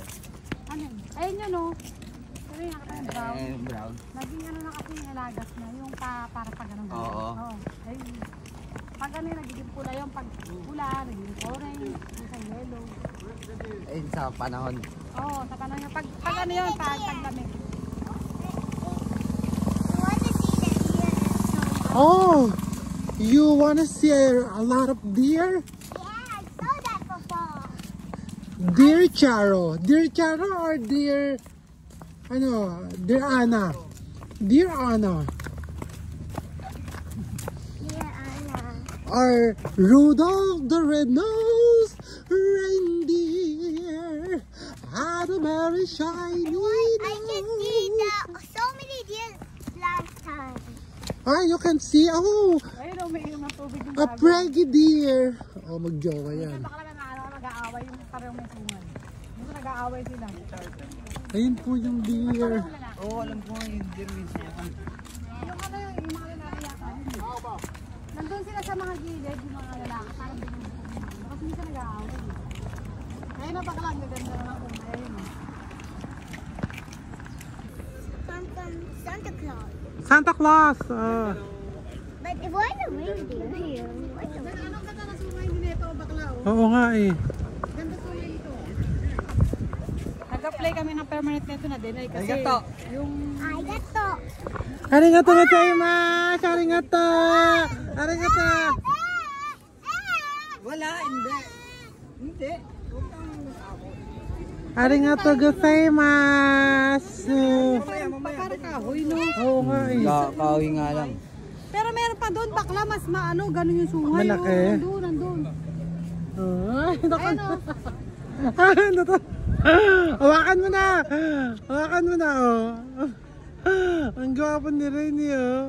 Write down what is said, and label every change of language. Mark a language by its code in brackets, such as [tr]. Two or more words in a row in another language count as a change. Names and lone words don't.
[tl] ano yun? Ayun yun o. Pero yung brown. Brown. Naging ano na kasi yung alagas na. Yung para pag ganun ganun. Oo. Ayun. Pag ano yung nagiging pula yung pag pula, nagiging orange, isang yellow. Ayun sa panahon. Oo, sa panahon yung pag ano yun, paglamig. Oh! [en] You wanna see a lot of deer? Yeah, I saw that before. Dear Charo. Dear Charo or dear... [tl] Ano? Dear Anna. Dear Anna. [en] Yeah, Anna. Or Rudolph the Red-Nosed Reindeer had a very shiny nose. So many deer last time. Ah, you can see. Oh! [tl] Ayun o, may inom ng tubig yung [en] A preggy deer. [tl] Oh, mag-jowa yan. Baka lang nag-aaway yung parang may sungan. Dito nag-aaway sila. Ayun po yung deer. Oo, alam ko yung deer minsan. Yung ano yung mga lalaki yata. Nandun sila sa mga gilid, yung mga lalaki. Parang binubukong. Tapos minsan nag-aaway. Ayun na baka lang, gaganda na lang kung ayun. Santa Claus. Santa Claus. [en] But if why the reindeer here? [tl] Anong ganda na sungay nito, bakla oh. Oo nga eh. Ganda sungay nito. Nag-apply kami ng permanent nito na din ay kasi Arigato. yung... Arigato! [ja] Arigato gozaimasu! Arigato! Arigato! [tl] Wala, hindi. Hindi. [ja] Arigato gozaimasu! [tl] Parang kahoy no? Oo nga eh. Kahoy nga lang. Pero meron pa doon, bakla, mas maano, ganun yung sungay. Malaki? Oh, nandun. Ay, naku. Ayun o. Ano to? Hawakan mo na! Hawakan mo na, oh. Ang gwapo ni Rainy, oh.